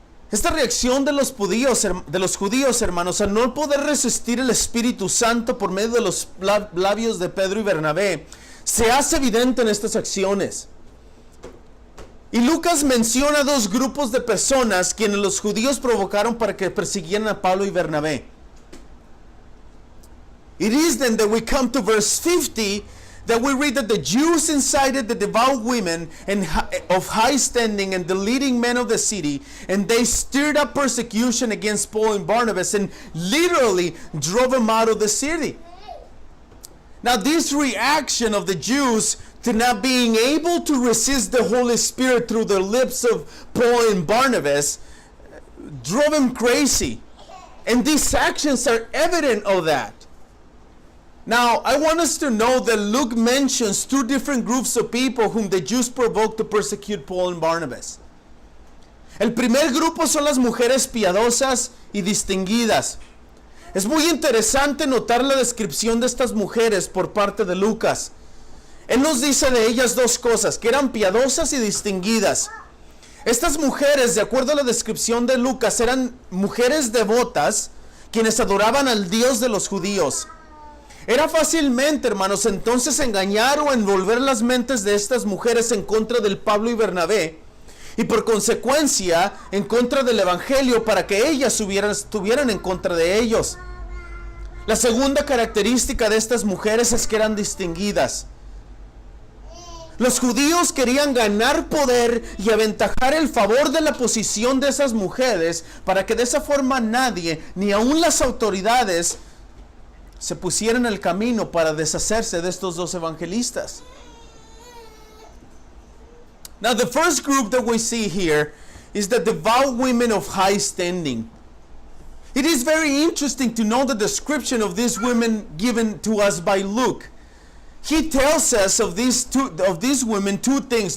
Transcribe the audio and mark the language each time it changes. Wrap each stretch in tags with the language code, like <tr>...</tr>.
<es>Esta reacción de los judíos, hermanos, al no poder resistir el Espíritu Santo por medio de los labios de Pedro y Bernabé, se hace evidente en estas acciones. Y Lucas menciona dos grupos de personas quienes los judíos provocaron para que persiguieran a Pablo y Bernabé.</es> <en>It is then that we come to verse 50, that we read that the Jews incited the devout women of high standing and the leading men of the city, and they stirred up persecution against Paul and Barnabas and literally drove them out of the city. Now, this reaction of the Jews to not being able to resist the Holy Spirit through the lips of Paul and Barnabas drove them crazy. And these actions are evident of that. Now, I want us to know that Luke mentions two different groups of people whom the Jews provoked to persecute Paul and Barnabas.</en> <es>El primer grupo son las mujeres piadosas y distinguidas. Es muy interesante notar la descripción de estas mujeres por parte de Lucas. Él nos dice de ellas dos cosas, que eran piadosas y distinguidas. Estas mujeres, de acuerdo a la descripción de Lucas, eran mujeres devotas, quienes adoraban al Dios de los judíos. Era fácilmente, hermanos, entonces engañar o envolver las mentes de estas mujeres en contra del Pablo y Bernabé, y por consecuencia en contra del Evangelio, para que ellas estuvieran en contra de ellos. La segunda característica de estas mujeres es que eran distinguidas. Los judíos querían ganar poder y aventajar el favor de la posición de esas mujeres, para que de esa forma nadie, ni aun las autoridades, se pusieran en el camino para deshacerse de estos dos evangelistas.</es> <en>Now, the first group that we see here is the devout women of high standing. It is very interesting to know the description of these women given to us by Luke. He tells us of these women two things.</en>